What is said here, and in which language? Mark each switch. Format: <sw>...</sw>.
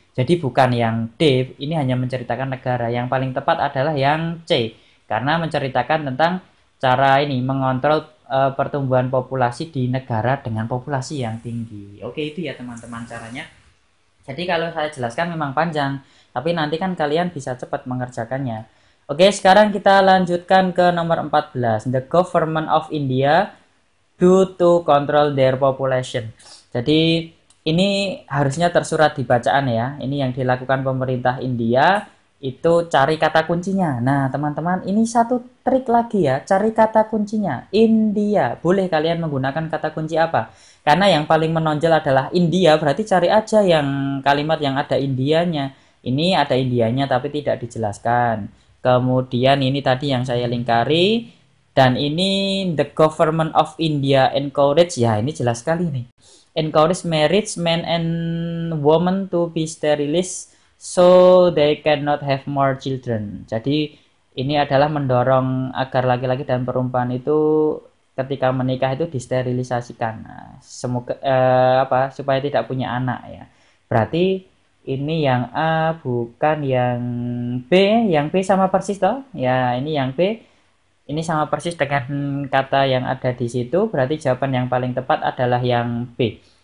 <id>Jadi bukan yang D, ini hanya menceritakan negara. Yang paling tepat adalah yang C, karena menceritakan tentang cara ini mengontrol pertumbuhan populasi di negara dengan populasi yang tinggi. Oke, itu ya teman-teman caranya. Jadi kalau saya jelaskan memang panjang, tapi nanti kan kalian bisa cepat mengerjakannya. Oke, sekarang kita lanjutkan ke nomor 14.</id> <en>The government of India do to control their population.</en> <id>Jadi ini harusnya tersurat di bacaan ya. Ini yang dilakukan pemerintah India itu cari kata kuncinya. Nah, teman-teman, ini satu trik lagi ya, cari kata kuncinya. India, boleh kalian menggunakan kata kunci apa? Karena yang paling menonjol adalah India, berarti cari aja yang kalimat yang ada Indianya. Ini ada Indianya tapi tidak dijelaskan. Kemudian ini tadi yang saya lingkari, dan ini</id> <en>the government of India encourage,</en> <id>ya ini jelas sekali nih.</id> <en>Encourage marriage men and women to be sterilised so they cannot have more children.</en> <id>Jadi ini adalah mendorong agar laki-laki dan perempuan itu ketika menikah itu disterilisasikan. Nah, semoga supaya tidak punya anak ya. Berarti ini yang A bukan yang B. Yang B sama persis toh? Ya, ini yang B. Ini sama persis dengan kata yang ada di situ, berarti jawaban yang paling tepat adalah yang B.</id>